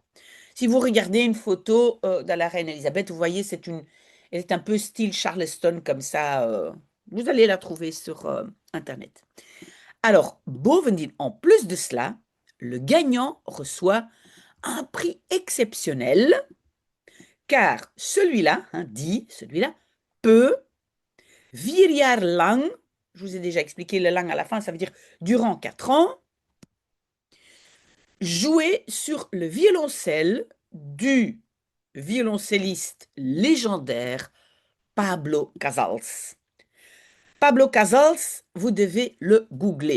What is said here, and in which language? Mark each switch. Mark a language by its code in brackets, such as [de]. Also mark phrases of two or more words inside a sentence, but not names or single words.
[fr] Si vous regardez une photo de la reine Elisabeth, vous voyez, elle est un peu style Charleston comme ça. Vous allez la trouver sur Internet. Alors, bovendien, en plus de cela, le gagnant reçoit un prix exceptionnel, car celui-là, hein, celui-là, peut 4 [nl] jaar lang, [fr] je vous ai déjà expliqué le lang à la fin, ça veut dire durant 4 ans, jouer sur le violoncelle du violoncelliste légendaire Pablo Casals. Pablo Casals, vous devez le googler.